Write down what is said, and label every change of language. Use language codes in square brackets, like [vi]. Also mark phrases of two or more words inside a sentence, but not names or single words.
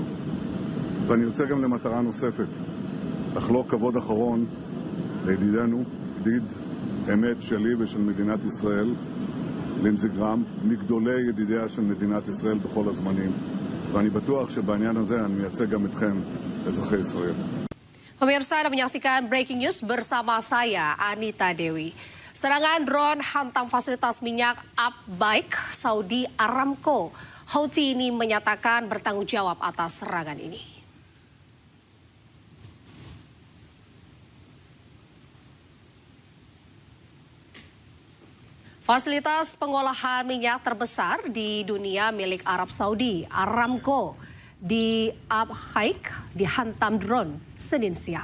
[he] ואני יוצא גם למטרה נוספת, לחלוק כבוד אחרון לידידנו, ידיד אמת שלי ושל מדינת ישראל, לינזי גרהם, מגדולי ידידיה של מדינת ישראל בכל הזמנים. ואני בטוח שבעניין הזה אני מייצג גם אתכם, אזרחי ישראל. [id] Pemirsa, Anda menyaksikan [en] Breaking News [id] bersama saya, Anita Dewi. Serangan drone hantam fasilitas minyak Abbaik Saudi Aramco. Houthi ini menyatakan bertanggung jawab atas serangan ini. Fasilitas pengolahan minyak terbesar di dunia milik Arab Saudi, Aramco, di Abbaik dihantam drone Senin siang.